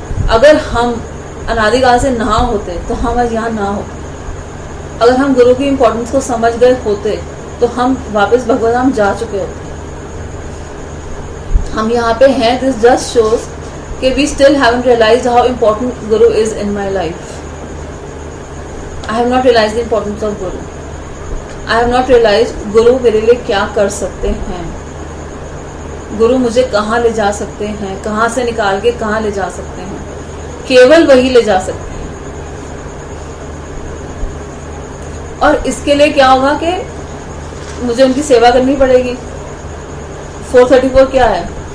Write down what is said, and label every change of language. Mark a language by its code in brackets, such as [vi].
[hi] अगर हम अनादिकाल से ना होते तो हम आज यहाँ ना होते। अगर हम गुरु की इम्पोर्टेंस को समझ गए होते तो हम वापस भगवत धाम जा चुके होते। हम यहाँ पे हैं, [en] This just shows कि we still haven't realized how important Guru is in my life. I have not realized the importance of Guru. I have not realized Guru [hi] मेरे लिए क्या कर सकते हैं। गुरु मुझे कहाँ ले जा सकते हैं, कहाँ से निकाल के कहाँ ले जा सकते हैं, केवल वही ले जा सकते हैं। और इसके लिए क्या होगा कि मुझे उनकी सेवा करनी पड़ेगी। 434 क्या है?